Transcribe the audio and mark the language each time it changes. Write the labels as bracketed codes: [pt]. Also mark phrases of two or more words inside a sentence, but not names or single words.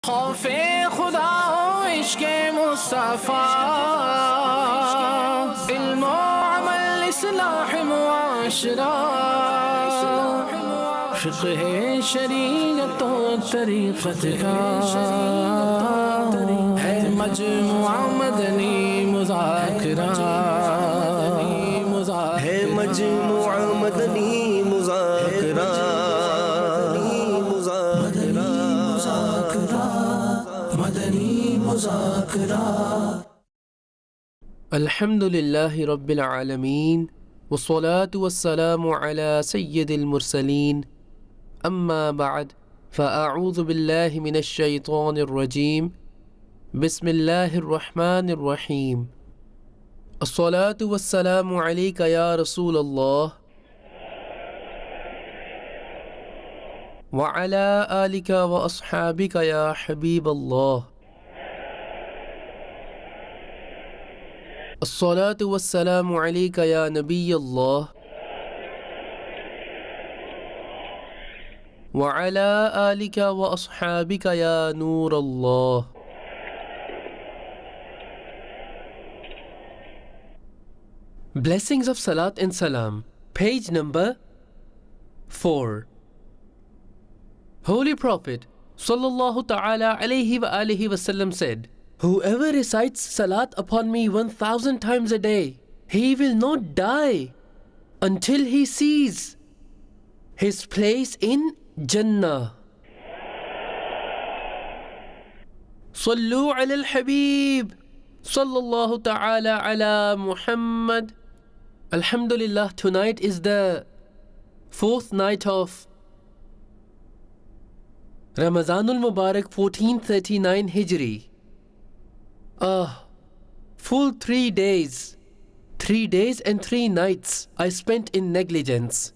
[ur] خوف خدا عشق مصطفی علم عمل اصلاح معاشرہ فقہ شریعت طریقت کا ہے مجموعہ مدنی مذاکرہ ہے مجموعہ مدنی مذاکرہ مدنی مذاکرہ. [ar] الحمد لله رب العالمين والصلاة والسلام على سيد المرسلين أما بعد فأعوذ بالله من الشيطان الرجيم بسم الله الرحمن الرحيم الصلاة والسلام عليك يا رسول الله وعلى آلك وأصحابك يا حبيب الله الصلاة والسلام عليك يا نبي الله وعلى آلك وأصحابك يا نور الله. [en] Blessings of Salat and Salam, page number 4. Holy Prophet [ar] صلى الله تعالى عليه وآله وسلم [en] said, whoever recites salat upon me 1,000 times a day, he will not die until he sees his place in Jannah. [ar] صلوا على الحبيب صلى الله تعالى على محمد. [en] Alhamdulillah, tonight is the 4th night of Ramazanul Mubarak 1439 Hijri. Full 3 days. 3 days and 3 nights I spent in negligence.